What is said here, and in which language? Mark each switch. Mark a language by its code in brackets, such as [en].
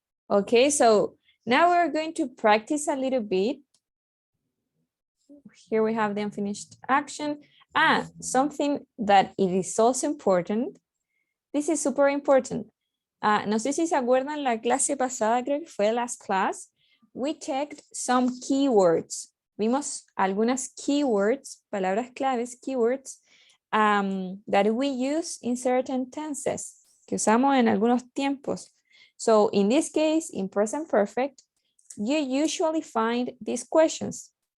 [en] Okay, so now we're going to practice a little bit. Here we have the unfinished action. Something that it is also important. This is super important. [es] No sé si se acuerdan la clase pasada, creo que fue [en] last class. We checked some keywords. [es] Vimos algunas keywords, palabras claves, keywords, [en] that we use in certain tenses, [es] que usamos en algunos tiempos. [en] So in this case, in present perfect, you usually find these questions.